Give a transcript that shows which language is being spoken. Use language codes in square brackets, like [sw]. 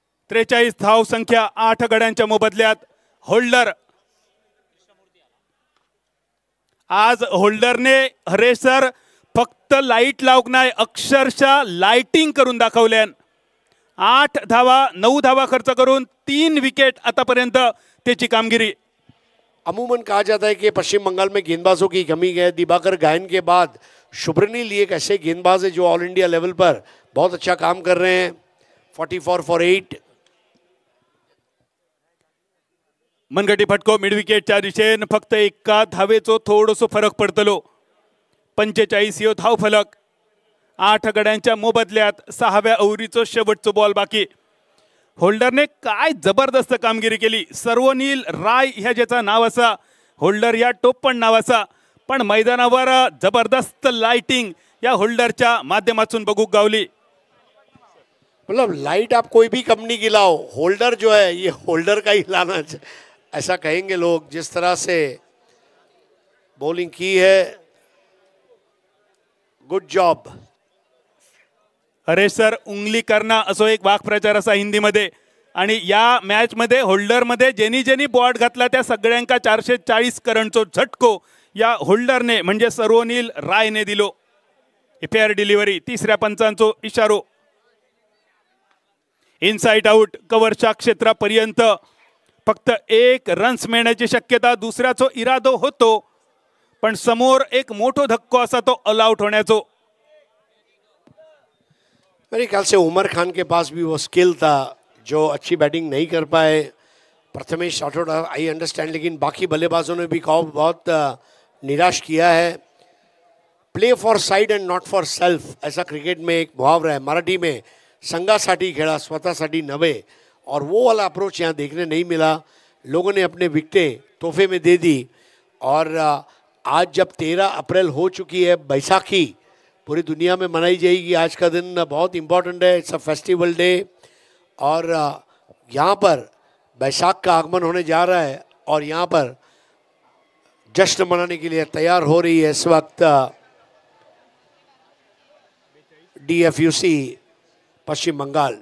[mr] 43 धाव संख्या 8 गड्यांच्या मोबदल्यात. होल्डर आज होल्डरने हरेश सर फक्त लाईट लावक नाही अक्षरशः लाइटिंग करून दाखवल्यान. 8 धावा 9 धावा खर्च करून 3 विकेट आतापर्यंत त्याची कामगिरी. [hi] अमूमन कहा जाता है कि पश्चिम बंगाल में गेंदबाजों की कमी है. दिवाकर गायन के बाद शुभ्रनील एक ऐसे गेंदबाज है जो ऑल इंडिया लेवल पर बहुत अच्छा काम कर रहे हैं. [en] 44 for 8. [mr] मनगटी फटको मिड विकेटच्या दिशेन फक्त एका धावेचो थोडोसो फरक पडतलो. 45 यो धाव फलक. 8 गड्यांच्या मोबदल्यात 6व्या ओव्हरीचो शेवटचो बॉल बाकी. होल्डरने काय जबरदस्त कामगिरी केली. सर्वनील राय ह्या ज्याचं नाव असा, होल्डर या टोपण नाव असा, पण मैदानावर जबरदस्त लाइटिंग या होल्डरच्या माध्यमातून बघूक गावली. [hi] मतलब लाइट आप कोई भी कंपनी की लाओ, होल्डर जो है ये होल्डर का ही लाना ऐसा कहेंगे लोग. जिस तरह से बॉलिंग की है, [en] Good job. [mr] हरेश सर उंगली करना असो एक वाक्प्रचार असा हिंदीमध्ये. आणि या मॅच मध्ये होल्डर मध्ये ज्यांनी ज्यांनी बॉट घातला त्या सगळ्यांका 440 करंटचो झटको या होल्डरने म्हणजे सर्वनील रायने दिलो. Fair delivery. तिसऱ्या पंचांचो इशारो. इनसाइड आउट कव्हरच्या क्षेत्रापर्यंत फक्त 1 रन्स मिळण्याची शक्यता. दुसऱ्याचो इरादो होतो पण समोर एक मोठो धक्को असा तो ऑल आउट होण्याचो. [hi] मेरे ख्याल से उमर खान के पास भी वो स्किल था जो अच्छी बैटिंग नहीं कर पाए. प्रथमेश राठौड़ [en] I understand, [hi] लेकिन बाकी बल्लेबाजों ने भी बहुत निराश किया है. [en] play for side and not for self [hi] ऐसा क्रिकेट में एक मुहावरा है. मराठी में [mr] संघासाठी खेळा स्वतःसाठी नव्हे. [hi] और वो वाला अप्रोच यहाँ देखने नहीं मिला. लोगों ने अपने विकेटें तोहफे में दे दी. और आज जब 13 अप्रैल हो चुकी है, बैसाखी पूरी दुनिया में मनाई जाएगी. आज का दिन बहुत इम्पोर्टेंट है. [en] It's a festival day. [hi] और यहाँ पर बैसाख का आगमन होने जा रहा है और यहाँ पर जश्न मनाने के लिए तैयार हो रही है इस वक्त DFUC पश्चिम बंगाल.